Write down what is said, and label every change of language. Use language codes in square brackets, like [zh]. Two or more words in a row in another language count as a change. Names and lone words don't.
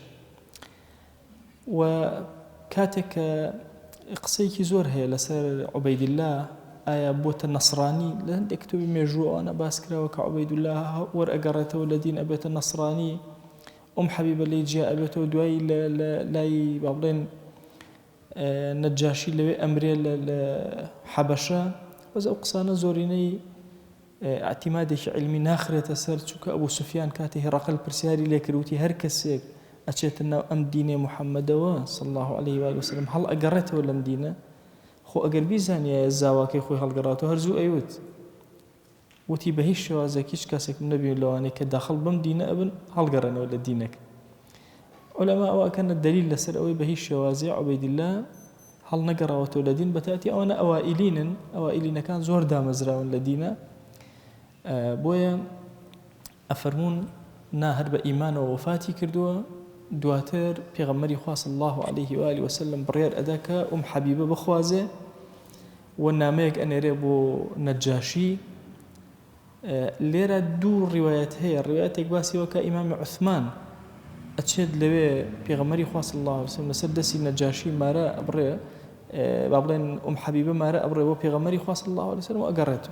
[ckb] و کاتێک کە قسەیەکی زۆر هەیە لەسەر عوبەیدیلا، ئایا بۆتە نەسڕانی، لە هەندێک کتێبی مێژووە ئەوانە باس کراوە کە عوبەیدیلا وەرئەگەڕێتەوە لە دین ئەبێتە نەسڕانی، حەبیبە لێی جیا ئەبێتەوە، دوایی لای باڵێن نەجاشی لەوێ ئەمرێ لە حەبەشە. بەس ئەو قسانە زۆرینەی ئاعتیمادێکی علمی ناخرێتە سەر، چونکە ئەبوو سوفیان کاتی هێڕەقل پرسیاری لێکردوتی هەر کەسێک ئەچێتە ناو ئەم دینێ محەممەدەوە [ar] صلی الله عليه وآله وسلم [ckb] هەڵ ئەگەڕێتەوە لەم دینە، خۆ ئەگەر بیزانیە زاواکەی خۆی هەڵگەڕاتەوە هەرزوو ئەیوت، وتی بە هیچ شێوازێک هیچ کەسێک نەبێت لەوانەیە کە داخل بم دینە ئەبن هەڵگەڕێنەوە لە دینەکە. عولەما ئەوەکەنە دلیل لەسەر ئەوەی بە هیچ شێوازێ عوبەیدیلا هەڵ نەگەڕاوەتەوە لە دین، بەتاتی ئەوانە ئەوائیلینن، ئەوائیلینەکان زۆر دامەزراون لە دینە، بۆیە ئەفەرمون نا هەر بە ئیمانەوە وەفاتی کردووە. دواتر پێغەمبەری خوا [ar] صلی الله عليه وآله وسلم [ckb] بڕیار ئەدا کە حەبیبە بخوازێ، و نامەیەک ئەنێرێ بۆ نەجاشی. لێرە دوو ڕیوایەت هەیە، ڕیوایەتێک باسیەوە کە ئیمامی عوثمان ئەچێت لەوێ پێغەمبەری خوا [ar] صلی الله عليه وسلم [ckb] لەسەر دەستی نەجاشی مارە ئەبڕێ، با بڵێن حەبیبە مارە ئەبڕێ بۆ پێغەمبەری خوا [ar] صلی الله عليه وسلم [ckb] و ئەگەڕێتەوە.